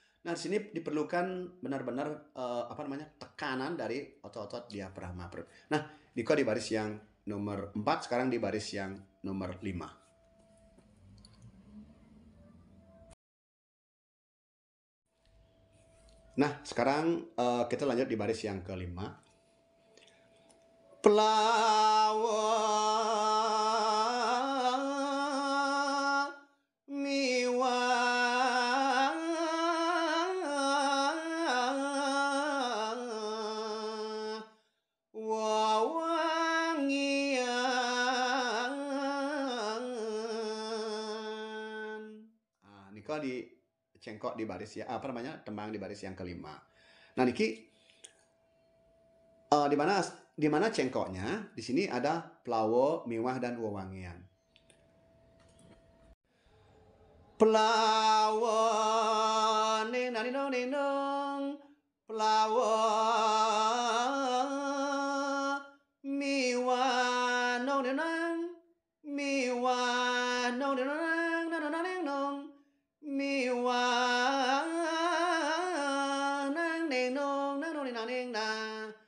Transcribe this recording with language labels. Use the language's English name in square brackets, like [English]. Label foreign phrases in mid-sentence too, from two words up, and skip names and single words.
[Indonesian] Nah, di sini diperlukan benar-benar tekanan dari otot-otot diafragma perut. Nah, Diko di baris yang nomor 4, sekarang di baris yang nomor 5. Nah, sekarang kita lanjut di baris yang kelima. [Balinese] Pelawa miwa wawangian. [Indonesian] Niko di cengkok di baris ya tembang di baris yang kelima. Nah, niki di mana cengkoknya? Di sini ada pelawo, miwah, dan wewangian. [Balinese] Pelawo ning nang nong ning nong, pelawo miwah nong ning nang, miwah nong ning nang nang nang ning nong, miwah nang ning nong nang nong ning nang ning nang.